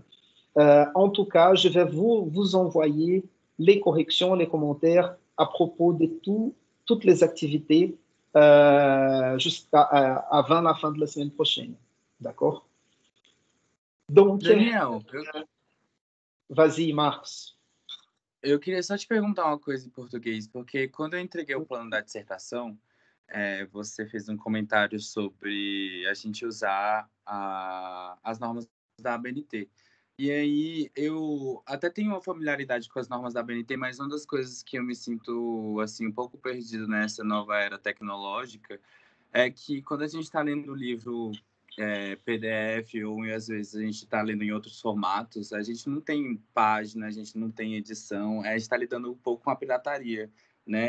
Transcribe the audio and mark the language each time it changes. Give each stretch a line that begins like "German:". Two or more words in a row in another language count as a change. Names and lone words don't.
French: En tout cas, je vais vous envoyer les corrections, les commentaires à propos de toutes les activités avant la fin de la semaine prochaine. D'accord? Donc, Daniel, vas-y, Marcos.
Portuguese: eu queria só te perguntar uma coisa em português, porque quando eu entreguei o plano da dissertação, você fez um comentário sobre a gente usar as normas da ABNT. E aí eu até tenho uma familiaridade com as normas da ABNT, mas uma das coisas que eu me sinto assim um pouco perdido nessa nova era tecnológica é que quando a gente está lendo o livro PDF, ou às vezes a gente está lendo em outros formatos, a gente não tem página, a gente não tem edição, a gente está lidando um pouco com a pirataria, né?